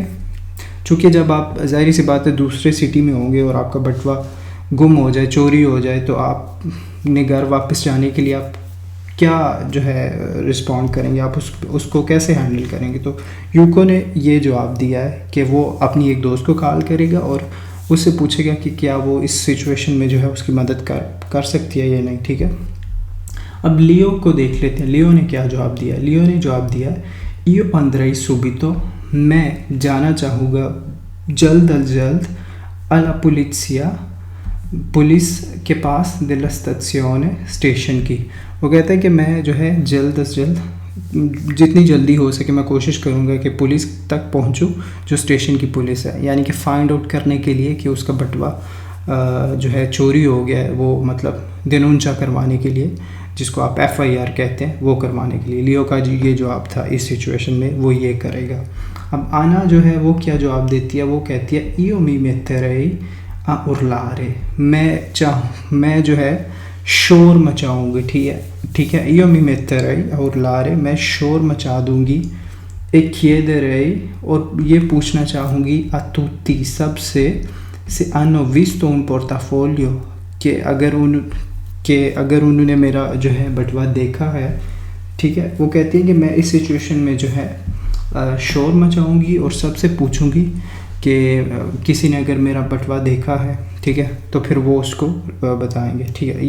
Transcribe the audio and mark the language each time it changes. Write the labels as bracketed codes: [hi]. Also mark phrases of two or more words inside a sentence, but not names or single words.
[ur] چونکہ جب آپ ظاہری سی بات ہے دوسرے سٹی میں ہوں گے اور آپ کا بٹوا گم ہو جائے، چوری ہو جائے، تو آپ نے گھر واپس جانے کے لیے آپ کیا جو ہے رسپونڈ کریں گے، آپ اس کو کیسے ہینڈل کریں گے. تو یوکو نے یہ جواب دیا ہے کہ وہ اپنی ایک دوست کو کال کرے گا اور اس سے پوچھے گا کہ کیا وہ اس سچویشن میں جو ہے اس کی مدد کر سکتی ہے یا نہیں. ٹھیک ہے. اب لیو کو دیکھ لیتے ہیں. لیو نے کیا جواب دیا. لیو نے جواب دیا [it] io andrei subito، [ur] میں جانا چاہوں گا جلد از جلد [it] alla polizia، [ur] پولیس کے پاس [it] della stazione، [ur] اسٹیشن کی. وہ کہتا ہے کہ میں جو ہے جلد از جلد جتنی جلدی ہو سکے میں کوشش کروں گا کہ پولیس تک پہنچوں جو اسٹیشن کی پولیس ہے، یعنی کہ [en] find out [ur] کرنے کے لیے کہ اس کا بٹوا جو ہے چوری ہو گیا ہے، وہ مطلب دینونچا کروانے کے لیے، جس کو آپ FIR کہتے ہیں، وہ کروانے کے لیے. لیو کا جی یہ جواب تھا اس سچویشن میں، وہ یہ کرے گا. اب آنا جو ہے وہ کیا جواب دیتی ہے. [it] وہ کہتی ہے io mi metterei a urlare، [ur] میں جو ہے شور مچاؤں گی. ٹھیک ہے. [it] io mi metterei a urlare، [ur] میں شور مچا دوں گی. [it] e chiederei، [ur] اور یہ پوچھنا چاہوں گی [it] a tutti، [ur] سب سے [it] se hanno visto un portafoglio، [ur] کہ اگر انہوں نے میرا جو ہے بٹوا دیکھا ہے. ٹھیک ہے. وہ کہتی ہے کہ میں اس سچویشن میں جو ہے شور مچاؤں گی اور سب سے پوچھوں گی کہ کسی نے اگر میرا بٹوا دیکھا ہے. ٹھیک ہے. تو پھر وہ اس کو بتائیں گے. ٹھیک ہے.